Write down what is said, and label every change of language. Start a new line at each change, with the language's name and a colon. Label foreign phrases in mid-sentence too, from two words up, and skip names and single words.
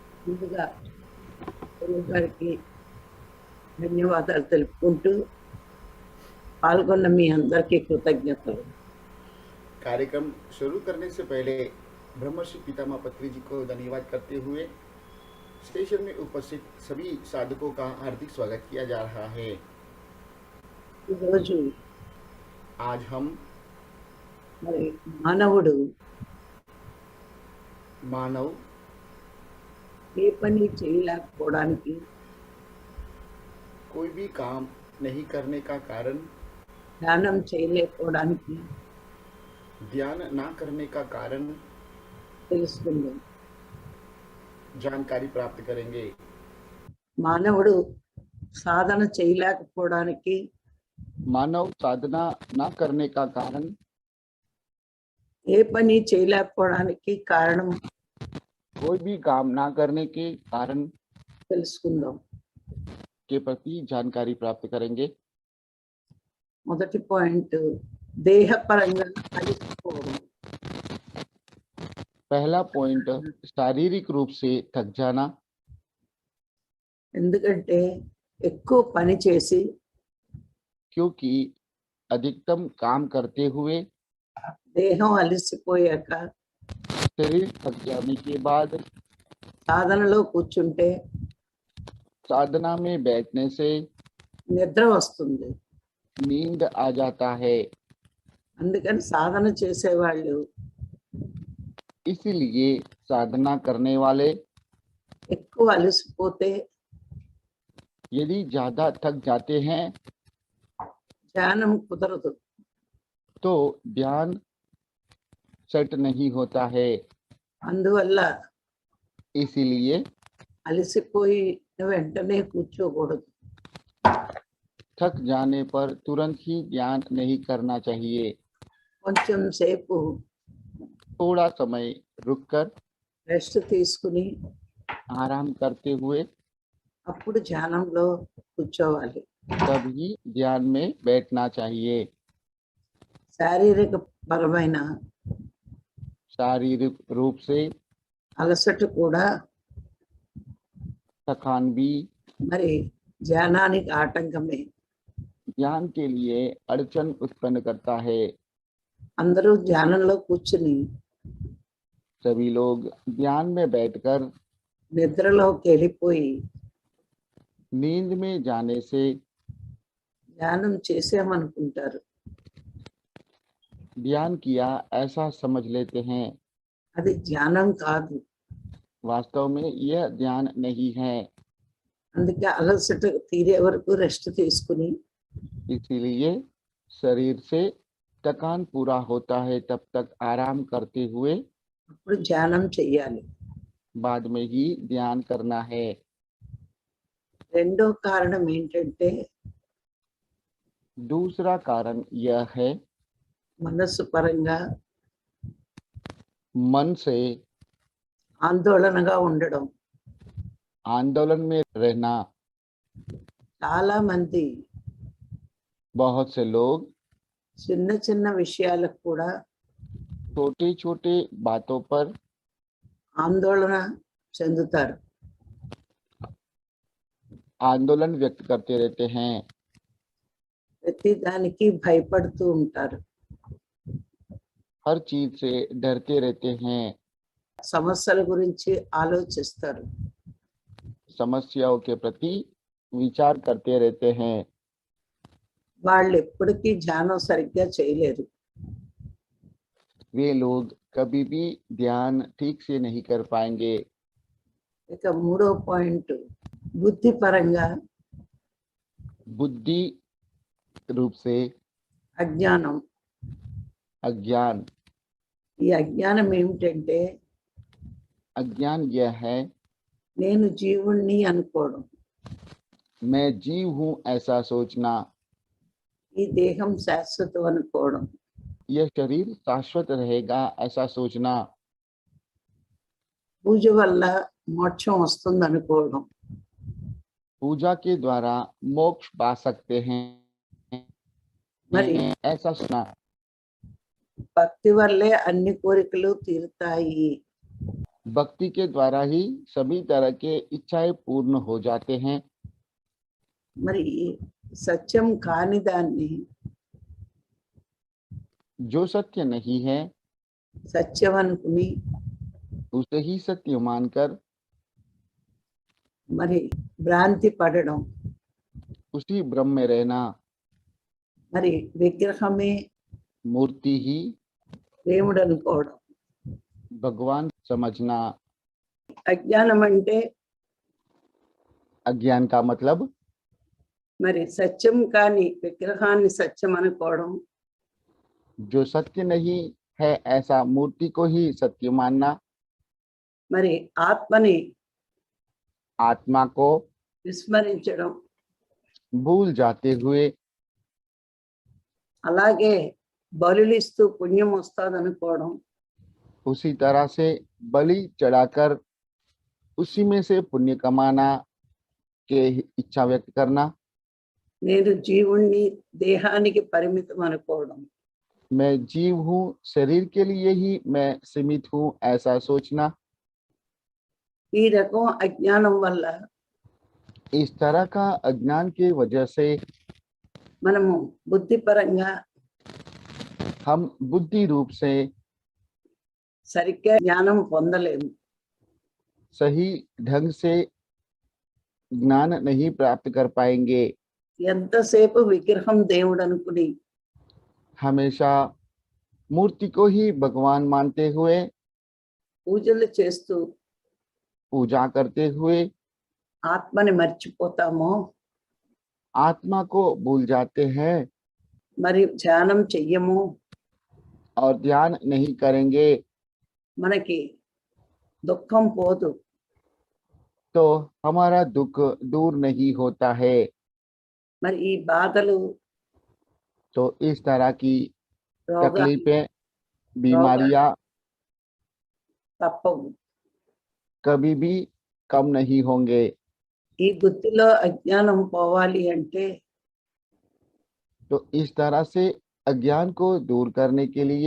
Telugu: ముందుగా గురువు గారికి ధన్యవాదాలు తెలుపుకుంటూ పాల్గొన్న మీ అందరికీ కృతజ్ఞతలు.
Hindi: कार्यक्रम शुरू करने से पहले ब्रह्मर्षि पितामह पत्री जी को धन्यवाद करते हुए स्टेशन में उपस्थित सभी साधकों का हार्दिक स्वागत किया जा रहा है।
Telugu: ఈరోజు
Hindi: आज हम
Telugu: మరి మానవుడు
Hindi: मानव
Telugu: ఏ పని చేయలేకపోవడానికి
Hindi: कोई भी काम नहीं करने का कारण,
Telugu: ధ్యానం చేయలేకపోవడానికి
Hindi: ध्यान ना करने का कारण
Telugu: తెలుసుకుందాం.
Hindi: जानकारी प्राप्त करेंगे।
Telugu: మానవుడు సాధన చేయలేకపోవడానికి
Hindi: मानव साधना ना करने का कारण,
Telugu: ఏ పని చేయలేకపోవడానికి కారణం
Hindi: कोई भी काम ना करने के कारण
Telugu: తెలుసుకుందాం.
Hindi: के प्रति जानकारी प्राप्त करेंगे।
Telugu: మొదటి పాయింట్ దేహపరంగా అలసిపోవడం.
Hindi: पहला पॉइंट शारीरिक रूप से थक जाना,
Telugu: ఎందుకంటే ఎక్కువ పని చేసి
Hindi: क्योंकि अधिकतम काम करते हुए
Telugu: దేహం అలసిపోయాక
Hindi: शरीर थक जाने के बाद
Telugu: సాధనలో కూర్చుంటే
Hindi: साधना में बैठने से
Telugu: నిద్ర వస్తుంది.
Hindi: नींद आ जाता है।
Telugu: అందుకని సాధన చేసేవాళ్ళు
Hindi: इसलिए साधना करने वाले
Telugu: ఎక్కువ అలసిపోతే
Hindi: यदि ज्यादा थक जाते हैं
Telugu: ధ్యానం కుదరదు.
Hindi: तो ध्यान सेट नहीं होता है।
Telugu: అందువల్ల
Hindi: इसीलिए
Telugu: అలసిపోయి వెంటనే కూర్చోకూడదు.
Hindi: थक जाने पर तुरंत ही ध्यान नहीं करना चाहिए।
Telugu: కొంచెం సేపు
Hindi: थोड़ा समय रुककर
Telugu: రెస్ట్ తీసుకుని
Hindi: आराम करते हुए
Telugu: అప్పుడు ధ్యానంలో కూర్చోవాలి.
Hindi: तभी ध्यान में बैठना चाहिए।
Telugu: శారీరక పరమైన
Hindi: शारीरिक रूप से
Telugu: అలసట కూడా
Hindi: थकान भी
Telugu: మరి ధ్యానానికి ఆటంకమే.
Hindi: ध्यान के लिए अड़चन उत्पन्न करता है।
Telugu: అందరూ ధ్యానంలో కూర్చుని
Hindi: सभी लोग ध्यान में बैठकर
Telugu: నిద్రలోకి వెళ్ళిపోయి
Hindi: नींद में जाने से
Telugu: ధ్యానం చేసామనుకుంటారు.
Hindi: ध्यान किया ऐसा समझ लेते हैं।
Telugu: అది ధ్యానం కాదు.
Hindi: वास्तव में यह ध्यान नहीं है।
Telugu: అందుకే అలసట తీరే వరకు రెస్ట్ తీసుకుని
Hindi: इसीलिए शरीर से थकान पूरा होता है तब तक आराम करते हुए
Telugu: అప్పుడు ధ్యానం చెయ్యాలి.
Hindi: बाद में ही ध्यान करना है।
Telugu: రెండో కారణం ఏంటంటే
Hindi: दूसरा कारण यह है
Telugu: మనస్సు పరంగా
Hindi: मन से
Telugu: ఆందోళనగా ఉండడం.
Hindi: आंदोलन में रहना।
Telugu: చాలా మంది
Hindi: बहुत से लोग
Telugu: చిన్న చిన్న విషయాలకు కూడా
Hindi: छोटे छोटे बातों पर
Telugu: ఆందోళన చెందుతారు.
Hindi: आंदोलन व्यक्त करते रहते हैं।
Telugu: ప్రతి దానికి భయపడుతూ ఉంటారు.
Hindi: हर चीज से डरते रहते हैं।
Telugu: సమస్యల గురించి ఆలోచిస్తారు.
Hindi: समस्याओं के प्रति विचार करते रहते हैं।
Telugu: వాళ్ళు ఎప్పటికీ ధ్యానం సరిగ్గా చేయలేరు.
Hindi: वे लोग कभी भी ध्यान ठीक से नहीं कर पाएंगे।
Telugu: ఇక మూడో పాయింట్ బుద్ధిపరంగా
Hindi: बुद्धि रूप से
Telugu: అజ్ఞానం.
Hindi: अज्ञान।
Telugu: ఈ అజ్ఞానం ఏమిటంటే
Hindi: अज्ञान यह है
Telugu: నేను జీవుణ్ణి అనుకోవడం.
Hindi: मैं जीव हूँ ऐसा सोचना।
Telugu: ఈ దేహం శాశ్వతం అనుకోవడం.
Hindi: यह शरीर शाश्वत रहेगा ऐसा सोचना।
Telugu: పూజ వల్ల మోక్షం వస్తుంది అనుకోవడం.
Hindi: पूजा के द्वारा मोक्ष पा सकते हैं
Telugu: మరి
Hindi: ऐसा सुना।
Telugu: భక్తి వల్లే అన్ని కోరికలు తీరుతాయి.
Hindi: भक्ति के द्वारा ही सभी तरह के इच्छाएं पूर्ण हो जाते हैं।
Telugu: మరి సత్యం కాని దాన్ని
Hindi: जो सत्य नहीं है
Telugu: సత్యం అనుకుని
Hindi: उसे ही सत्य मानकर
Telugu: మరి భ్రాంతి పడడం,
Hindi: उसी भ्रम में रहना,
Telugu: మరి విగ్రహమే
Hindi: मूर्ति ही
Telugu: దేవుడు అనుకోవడం.
Hindi: भगवान समझना।
Telugu: అజ్ఞానం అంటే
Hindi: अज्ञान का मतलब
Telugu: మరి సత్యం కాని విగ్రహాన్ని సత్యం అనుకోవడం,
Hindi: जो सत्य नहीं है ऐसा मूर्ति को ही सत्य मानना,
Telugu: మరి ఆత్మని
Hindi: आत्मा को
Telugu: విస్మరించడం,
Hindi: भूल जाते हुए
Telugu: అలాగే బలులిస్తూ పుణ్యం వస్తుంది అనుకోవడం,
Hindi: उसी तरह से बलि चढ़ाकर उसी में से पुण्य कमाना के इच्छा व्यक्त करना।
Telugu: నేను జీవుణ్ణి దేహానికి పరిమితం అనుకోవడం,
Hindi: मैं जीव हूँ, शरीर के लिए ही मैं सीमित हूँ ऐसा सोचना।
Telugu: ఈ రకం అజ్ఞానం వల్ల
Hindi: इस तरह का अज्ञान की वजह से
Telugu: మనము బుద్ధిపరంగా
Hindi: हम बुद्धि रूप से
Telugu: సరిగ్గా జ్ఞానం పొందలేము.
Hindi: सही ढंग से ज्ञान नहीं प्राप्त कर पाएंगे।
Telugu: ఎంతసేపు విగ్రహం దేవుడు అనుకుని
Hindi: हमेशा मूर्ति को ही भगवान मानते हुए,
Telugu: పూజలు చేస్తూ
Hindi: पूजा करते हुए
Telugu: ఆత్మని మర్చిపోతామో,
Hindi: आत्मा को भूल जाते हैं
Telugu: మరి ధ్యానం చెయ్యము,
Hindi: और ध्यान नहीं करेंगे
Telugu: మనకి దుఃఖం పోదు.
Hindi: तो हमारा दुख दूर नहीं होता है।
Telugu: మరి ఈ బాధలు,
Hindi: तो इस तरह की
Telugu: రోగాలు
Hindi: तकलीफें, बीमारियां
Telugu: తప్పవు.
Hindi: कभी भी कम नहीं होंगे।
Telugu: ఈ బుద్ధిలో అజ్ఞానం పోవాలి అంటే
Hindi: तो इस तरह से अज्ञान को दूर करने के लिए